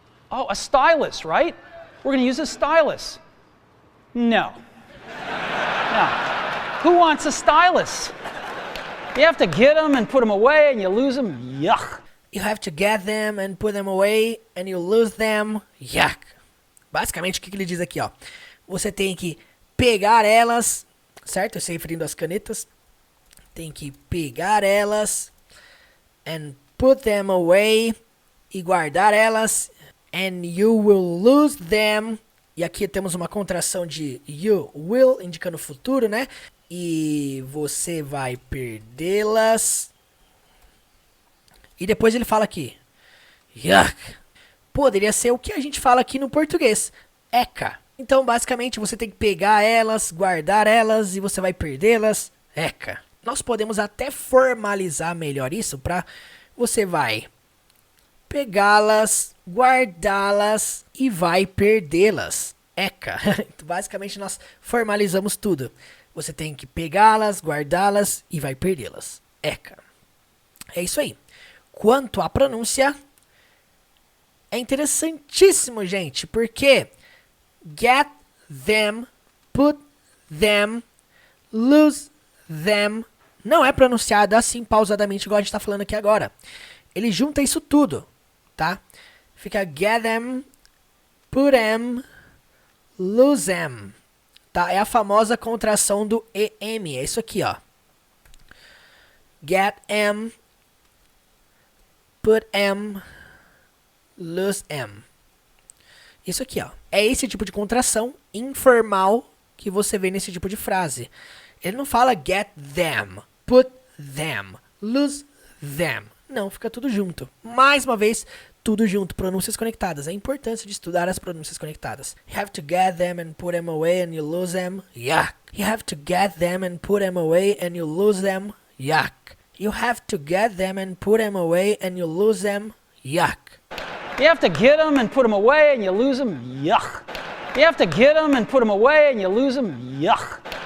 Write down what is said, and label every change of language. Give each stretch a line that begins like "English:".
English: Oh, a stylus, right? We're going to use a stylus. No. No. Who wants a stylus? You have to get them and put them away and you lose them. Yuck. You have to get them and put them away and you lose them. Yuck.
Portuguese: Basicamente, o que ele diz aqui, ó? Você tem que pegar elas, certo? Eu sei referindo às canetas. Tem que pegar elas
English: and put them away
Portuguese: e guardar elas
English: and you will lose them.
Portuguese: E aqui temos uma contração de you will, indicando o futuro, né? E você vai perdê-las. E depois ele fala aqui. Yuck. Poderia ser o que a gente fala aqui no português. Eca. Então, basicamente, você tem que pegar elas, guardar elas e você vai perdê-las. Eca. Nós podemos até formalizar melhor isso para você vai pegá-las, guardá-las e vai perdê-las. Eca. Basicamente, nós formalizamos tudo. Você tem que pegá-las, guardá-las e vai perdê-las. Eca. É isso aí. Quanto à pronúncia, é interessantíssimo, gente, porque
English: get them, put them, lose them,
Portuguese: não é pronunciado assim pausadamente igual a gente está falando aqui agora. Ele junta isso tudo, tá? Fica
English: get them, put them, lose them.
Portuguese: Tá? É a famosa contração do EM. É isso aqui, ó.
English: Get em, put em, lose em.
Portuguese: Isso aqui, ó. É esse tipo de contração informal que você vê nesse tipo de frase. Ele não fala
English: get them, put them, lose them.
Portuguese: Não, fica tudo junto. Mais uma vez, tudo junto, pronúncias conectadas. A importância de estudar as pronúncias conectadas.
English: You have to get them and put them away and you lose them. Yuck. You have to get them and put them away and you lose them. Yuck. You have to get them and put them away and you lose them. Yuck. You have to get them and put them away and you lose them. Yuck. You have to get them and put them away and you lose them. Yuck.